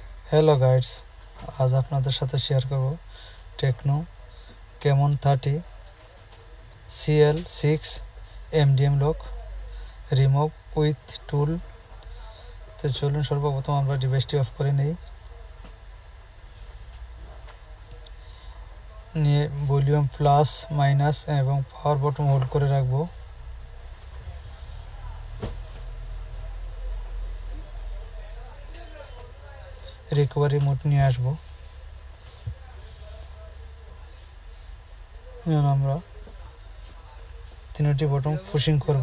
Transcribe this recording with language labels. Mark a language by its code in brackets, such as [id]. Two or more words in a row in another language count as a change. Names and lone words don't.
[en] Hello guides, [bn] আজ আপনাদের সাথে শেয়ার করব टेक्नो कैमन 30 CL6 MDM [en] lock remove with tool. [bn] তো চলুন সর্বপ্রথম আমরা ডিভাইসটি অফ করে নেই। নিয়ে [en] volume plus minus [bn] এবং [en] power button hold [bn] করে রাখবো। रिकভারি মোড নিয়ে আসব। এখন আমরা তিনটি [en] button pushing [bn] করব।